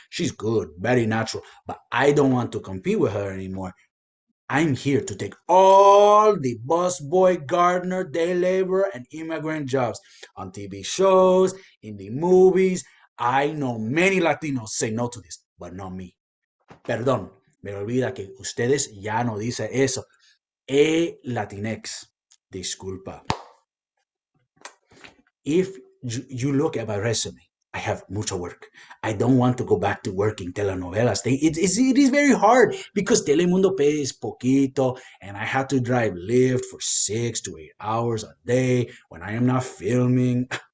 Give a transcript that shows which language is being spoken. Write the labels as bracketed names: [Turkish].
[English] She's good, very natural, but I don't want to compete with her anymore. I'm here to take all the busboy, gardener, day laborer, and immigrant jobs on TV shows, in the movies. I know many Latinos say no to this, but not me. [Spanish] Perdón, me olvida que ustedes ya no dicen eso. Latinx. Disculpa. [English] If you look at my resume, I have mucho work. I don't want to go back to working telenovelas. It is very hard because Telemundo pays poquito and I have to drive Lyft for 6 to 8 hours a day when I am not filming.